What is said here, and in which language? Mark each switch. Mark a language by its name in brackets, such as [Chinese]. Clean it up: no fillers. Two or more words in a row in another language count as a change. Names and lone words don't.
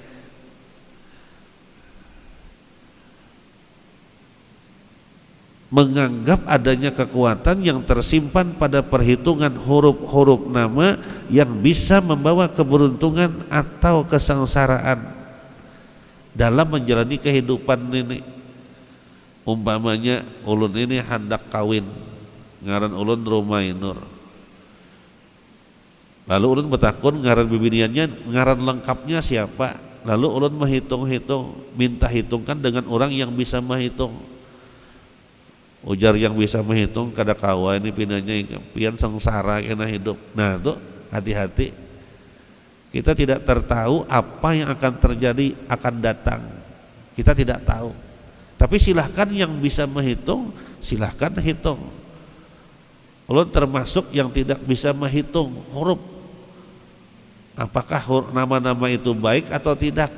[Indonesian] Menganggap adanya kekuatan yang tersimpan pada perhitungan huruf-huruf nama yang bisa membawa keberuntungan atau kesengsaraan dalam menjalani kehidupan ini. [Banjar] Umpamanya ulun ini hendak kawin, ngaran ulun Rumainur. Lalu ulun bertakun ngaran bibiniannya, ngaran lengkapnya siapa? [Indonesian] Lalu ulun menghitung-hitung, minta hitungkan dengan orang yang bisa menghitung. [Banjar] Ujar yang bisa menghitung kada kawa ini pinanya pian sengsara kena hidup. [Indonesian] Nah tuh hati-hati, kita tidak tertahu apa yang akan terjadi akan datang, kita tidak tahu. Tapi silahkan yang bisa menghitung silahkan hitung. Ulun termasuk yang tidak bisa menghitung huruf, apakah nama-nama itu baik atau tidak.